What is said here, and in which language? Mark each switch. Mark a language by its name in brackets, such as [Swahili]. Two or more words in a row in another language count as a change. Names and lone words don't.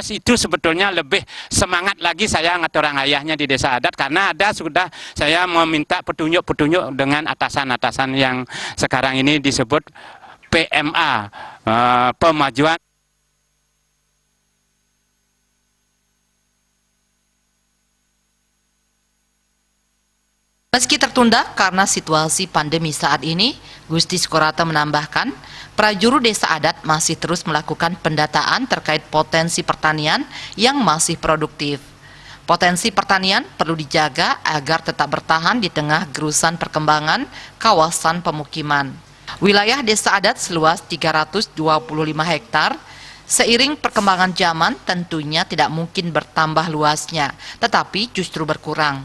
[Indonesian] Itu sebetulnya lebih semangat lagi saya [Balinese] ngaturang ayahnya [Indonesian] di desa adat, karena ada sudah saya meminta petunjuk-petunjuk dengan atasan-atasan yang sekarang ini disebut PMA, pemajuan. Meski tertunda karena situasi pandemi saat ini, Gusti Sukorata menambahkan, prajuru desa adat masih terus melakukan pendataan terkait potensi pertanian yang masih produktif. Potensi pertanian perlu dijaga agar tetap bertahan di tengah gerusan perkembangan kawasan pemukiman. Wilayah desa adat seluas 325 hektar, seiring perkembangan zaman tentunya tidak mungkin bertambah luasnya, tetapi justru berkurang.